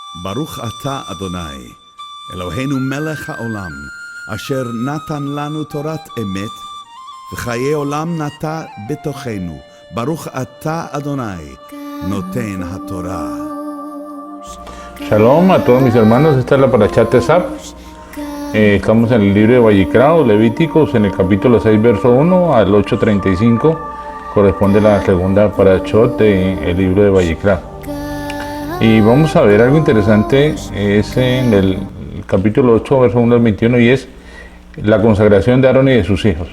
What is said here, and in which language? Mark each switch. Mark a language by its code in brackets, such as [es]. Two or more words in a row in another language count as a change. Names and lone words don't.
[he] ברוך אתה אדוני, אלוהינו מלך העולם, אשר נתן לנו תורת אמת, וחיי עולם נטע בתוכנו. ברוך אתה אדוני, נותן התורה. [es] Shalom a todos mis hermanos, esta es la Parashat Tesab. Estamos en el libro de Vayikra o Levíticos, en el capítulo 6, verso 1 al 8:35, corresponde a la segunda Parashot del libro de Vayikra. Y vamos a ver algo interesante, es en el capítulo 8, verso 1 al 21, y es la consagración de Aarón y de sus hijos.